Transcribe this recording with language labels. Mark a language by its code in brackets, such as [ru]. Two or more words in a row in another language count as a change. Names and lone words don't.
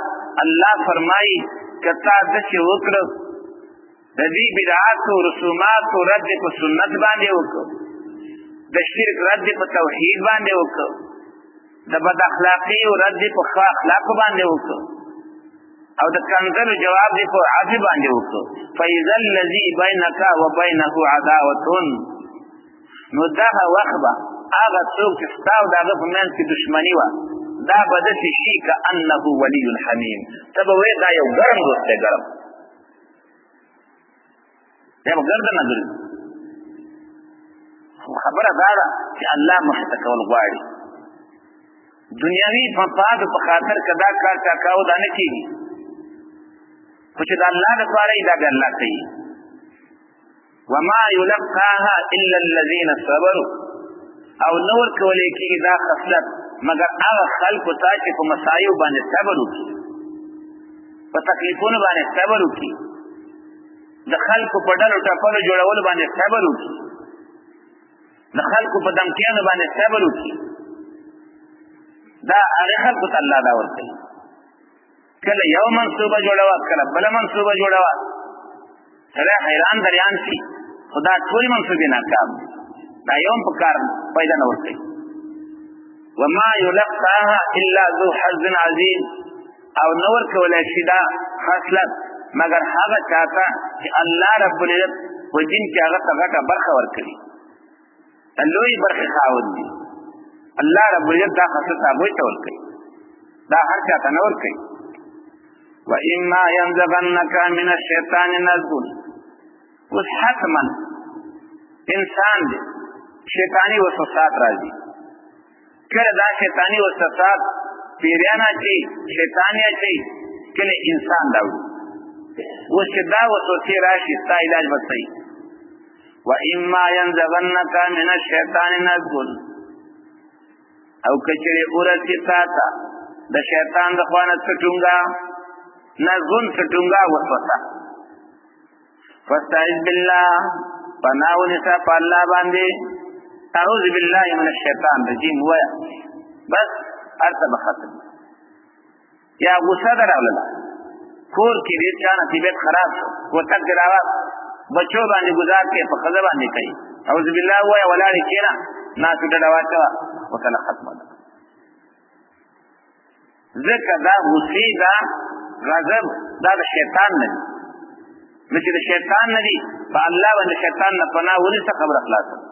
[ps] الله فرمایي که تا داسې وکړه د دې بدعاتو رسوماتو رد په سنت باندې وکړه، د شرک رد په توحید باندې وکړه، د بد اخلاقی او رد په ښه اخلاقو باندې وکړه، او د کنزلو جواب دی په عدل باندې وکړه. [ar] فَإِذَا الَّذِي بَيْنَكَ وَبَيْنَهُ عَدَاوَةٌ، [ps] نو دغه وخت به هغه څوک چې ستا او د هغه په منځ کې دښمني وه دا به داسې شي [ar] كَأَنَّهُ وَلِيٌّ حَمِيمٌ، [ps] ته به وایې دا یو ګرم دوست دی. ګرم دی به ګرده نه ګرځي. خو خبره دا ده چې الله مخې ته کول غواړي. دنیاوي مفاد په خاطر که دا کار چا کاو دا نه کېږي، خو چې د الله دپاره یې دا به الله کوي. [ar] وما یلقاها الا الذین صبروا، [ps] او نه ورکولی کېږي دا خصلت مګر هغه خلکو ته چې په مسایو باندې صبر وکړي، په تکلیفونو باندې صبر وکړي، د خلکو په ډلو ټپلو جوړولو باندې صبر وکړي، د خلکو په دمکیانو باندې صبر وکړي. دا هغه خلکو ته الله دا ورکوي. کله یو منصوبه جوړوه کله بله منصوبه جوړوه، سړی حیران دریان شي خو دا ټولې منصوبې ناکام، دا یو هم په کار پیدا نه ورکوي. [ar] وما یلقاها الا ذو حظ عظیم، [ps] او نه ورکولی شي دا خصلت مګر هغه چاته چې الله رب العزت په دین کې هغه ته غټه برخه ورکوي، لوی برخې خاوند دي. الله رب العزت دا خصلت هغوی ته ورکوي، دا هر چاته نه ورکوي. [ar] وَإِمَّا يَنزَغَنَّكَ مِنَ الشَّيْطَانِ نَزْغٌ، [ps] اوس حتما انسان دی شیطانی وسوسات راځي. کله دا شیطانی وسوسات پیریان اچوي، شیطان یې اچوي، کله انسان راوړي. اوس چې دا وسوسې راشي ستا علاج به صحیح. [ar] وَإِمَّا يَنزَغَنَّكَ مِنَ الشَّيْطَانِ نَزْغٌ، [ps] او کچرې ورسي تا ته د شیطان د خوا نه څه ټونګه، نزغن څه ټونګه وسوسه، [ar] فاستعذ بالله، [ps] پناه ونیسه په الله باندې، [ar] اعوذ بالله من الشیطان الرجیم [ps] وایه، بس هر څه به ختم. یا غصه در راغله کور کې ډېر چا نه طبیعت خراب شو کوتک دې راواخ بچو باندې ګزار کې په ښځه باندې کوي [ar] اعوذ بالله [ps] ووایه ولاړې کښېنه ناستې ډډه واچوه وکله ختمه ده ځکه دا غصې دا غضب دا د شیطان نه دي نو چې د شیطان نه دي په الله باندې شیطان نه پناه ونیسه خبره خلاصه